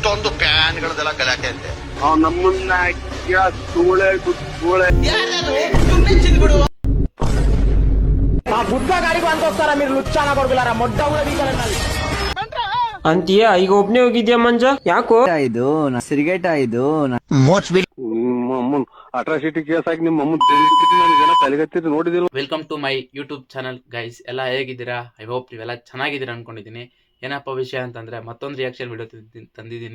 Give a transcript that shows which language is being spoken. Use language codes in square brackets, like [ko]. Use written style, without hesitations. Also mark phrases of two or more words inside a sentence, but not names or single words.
[kn] ಇಷ್ಟೊಂದು ಫ್ಯಾನ್ಗಳದೆಲ್ಲ ಗಲಾಟೆ ಅಂತೆ ನಮ್ಮನ್ನ ಸೂಳೆ [te] బుద్ధ గారికి అంతొస్తారా మీరు లుచ్చాన కొడుకులారా మొడ్డ కూడా తీసారన్నారు [kn] ಅಂತೀಯ ಈಗ ಒಬ್ನೇ ಹೋಗಿದ್ಯಾ ಮಂಜ? ಯಾಕೋ ಇದು ಸಿರಿಗೇಟ ಇದು [en] atrocity case [kn] ಆಗಿ ನಿಮ್ಮ ಅಮ್ಮ ತಲೆಗತ್ತಿ ನೋಡಿದಿಲ್ಲ. [en] Welcome to my YouTube channel guys. ಎಲ್ಲ ಹೇಗಿದ್ದೀರಾ? I hope [kn] ನೀವೆಲ್ಲ ಚೆನ್ನಾಗಿದ್ದೀರಾ ಅನ್ಕೊಂಡಿದ್ದೀನಿ. ಏನಪ್ಪ ವಿಷಯ ಅಂತಂದ್ರೆ ಮತ್ತೊಂದು [en] reaction video [kn] ತಂದಿದ್ದೀನಿ.